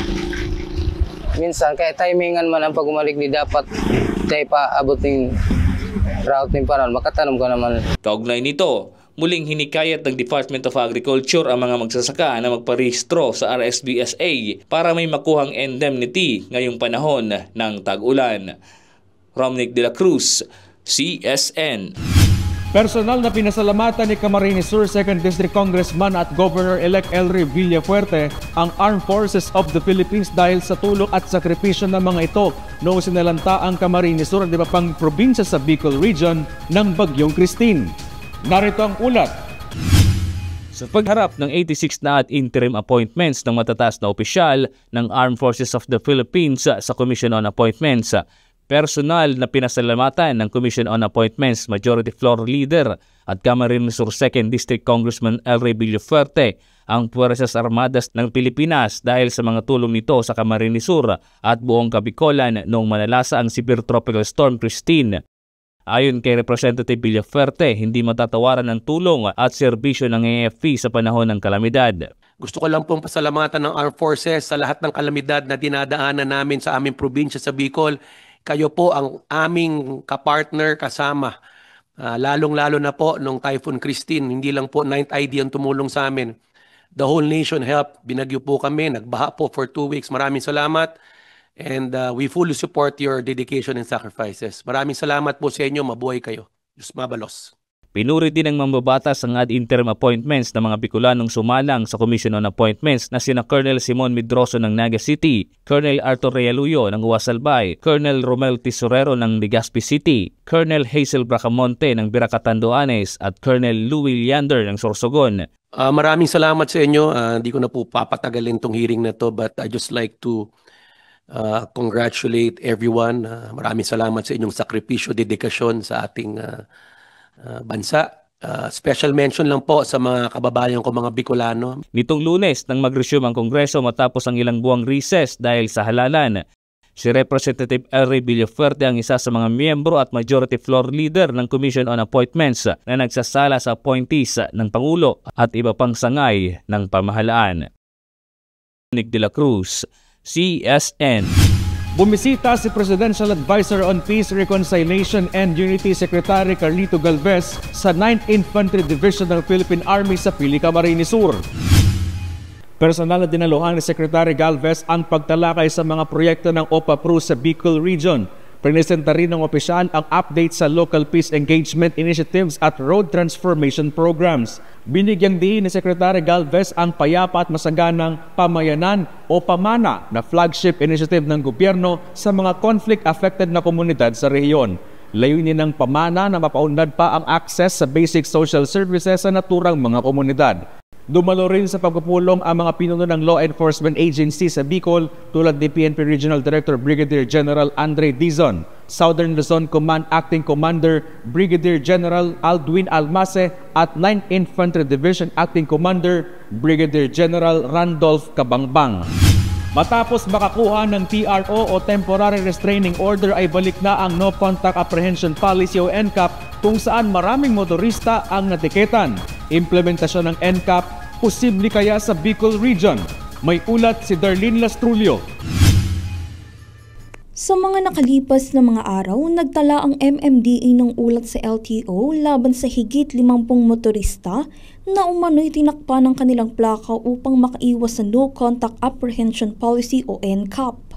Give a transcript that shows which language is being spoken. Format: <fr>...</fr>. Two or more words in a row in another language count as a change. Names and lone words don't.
<bik>Minsan, kaya timingan man ang pag-umalik di dapat tayo pa abot ng route ng paral, makatanong ka naman.</bik> <tl>Kaugnay nito, muling hinikayat ng Department of Agriculture ang mga magsasaka na magparehistro sa RSBSA para may makuhang indemnity ngayong panahon ng tag-ulan. Romnick de la Cruz, CSN. Personal na pinasalamatan ni Camarines Sur 2nd District Congressman at Governor-elect Elry Villafuerte ang Armed Forces of the Philippines dahil sa tulong at sakripisyo ng mga ito noong sinalanta ang Camarines Sur at iba pang probinsya sa Bicol Region ng Bagyong Christine. Narito ang ulat. Sa pagharap ng 86 na at interim appointments ng matataas na opisyal ng Armed Forces of the Philippines sa Commission on Appointments, personal na pinasalamatan ng Commission on Appointments Majority Floor Leader at Camarines Sur 2nd District Congressman Elry Villafuerte ang Puwersas Armadas ng Pilipinas dahil sa mga tulong nito sa Camarines Sur at buong Kabikolan noong manalasa ang</tl> <en>severe tropical storm</en> <tl>Christine. Ayon kay Representative Villafuerte, hindi matatawaran ng tulong at serbisyo ng AFP sa panahon ng kalamidad. Gusto ko lang pong pasalamatan ng Armed Forces sa lahat ng kalamidad na dinadaanan namin sa aming probinsya sa Bicol. Kayo po ang aming kapartner kasama. Lalong-lalo na po nung Typhoon Christine, hindi lang po 9th ID ang tumulong sa amin.</tl> <en>The whole nation helped.</en> <tl>Binagyo po kami, nagbaha po</tl> <en>for 2 weeks.</en> <tl>Maraming salamat.</tl> <en>And we fully support your dedication and sacrifices.</en> <tl>Maraming salamat po sa inyo. Mabuhay kayo.</tl> <bik>Diyos mabalos.</bik> <tl>Pinuri din ng mambabatas ang ad interim appointments ng mga Bicolanong sumalang sa Commission on Appointments na sina Colonel Simon Medroso ng Naga City, Colonel Arthur Realuyo ng Uasalbay, Colonel Romel Tisorero ng Legazpi City, Colonel Hazel Bracamonte ng Biracatanduanes at Colonel Louis Leander ng Sorsogon. Maraming salamat sa inyo. Hindi ko na po papatagalin tong hearing na to,</tl> <en>but I just like to congratulate everyone.</en> <tl>Maraming salamat sa inyong sakripisyo, dedikasyon sa ating bansa. Special mention lang po sa mga kababayan ko, mga Bicolano. Nitong Lunes nang mag-resume ang Kongreso matapos ang ilang buwang recess dahil sa halalan, si Representative Elry Villafuerte ang isa sa mga miyembro at majority floor leader ng Commission on Appointments na nagsasala sa appointees ng Pangulo at iba pang sangay ng pamahalaan. Nick de la Cruz, CSN. Bumisita si Presidential Advisor on Peace, Reconciliation and Unity Secretary Carlito Galvez sa 9th Infantry Division ng Philippine Army sa Pili, Camarines Sur. Personal na dinaluhan ni Secretary Galvez ang pagtalakay sa mga proyekto ng OPA-PRU sa Bicol Region. Presenta rin ng opisyal ang update sa</tl> <en>local peace engagement initiatives</en> <tl>at</tl> <en>road transformation programs.</en> <tl>Binigyang diin ni Secretary Galvez ang payapa at masaganang pamayanan o pamana na</tl> <en>flagship initiative</en> <tl>ng gobyerno sa mga conflict-affected na komunidad sa rehiyon. Layunin ng pamana na mapaunlad pa ang access sa basic social services sa naturang mga komunidad. Dumalo rin sa pagpupulong ang mga pinuno ng</tl> <en>law enforcement agency</en> <tl>sa Bicol tulad ni PNP Regional Director Brigadier General Andre Dizon, Southern Luzon Command Acting Commander Brigadier General Aldwin Almase at 9th Infantry Division Acting Commander Brigadier General Randolph Kabangbang. Matapos makakuha ng TRO o Temporary Restraining Order ay balik na ang No Contact Apprehension Policy o NCAP kung saan maraming motorista ang natiketan. Implementasyon ng NCAP, posible kaya sa Bicol Region? May ulat si Darlene Lastrulio. Sa mga nakalipas na mga araw, nagtala ang MMDA ng ulat sa LTO laban sa higit 50 motorista na umano'y tinakpa ng kanilang plaka upang makaiwas sa No Contact Apprehension Policy o NCAP.</tl>